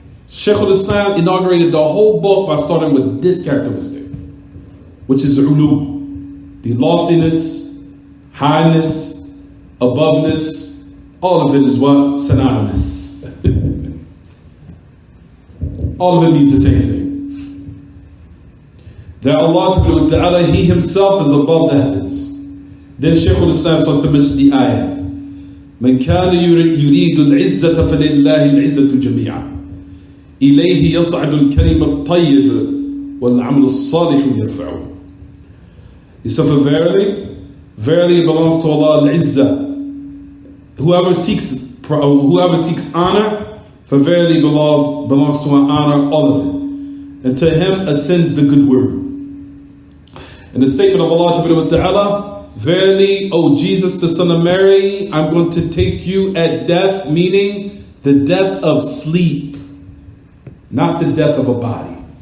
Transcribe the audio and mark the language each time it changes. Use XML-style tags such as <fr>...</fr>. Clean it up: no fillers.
<en>Shaykh al-Islam inaugurated the whole book by starting with this characteristic, which is ulu, the loftiness, highness, aboveness. All of it is what? Synonymous. All of it means the same thing. That Allah Ta'ala, He Himself is above the heavens. Then Shaykh al-Islam starts to mention the ayat.</en> <ar>من كان يريد العزة فلله العزة جميعا إليه يصعد الكلم الطيب والعمل الصالح يرفعه.</ar> <en>He said, for verily, verily it belongs to Allah al-Izzah. Whoever seeks honor, for verily belongs to an honor, all of it. And to him ascends the good word. In the statement of Allah Ta'ala, verily, O Jesus, the son of Mary, I'm going to take you at death, meaning the death of sleep, not the death of a body.</en>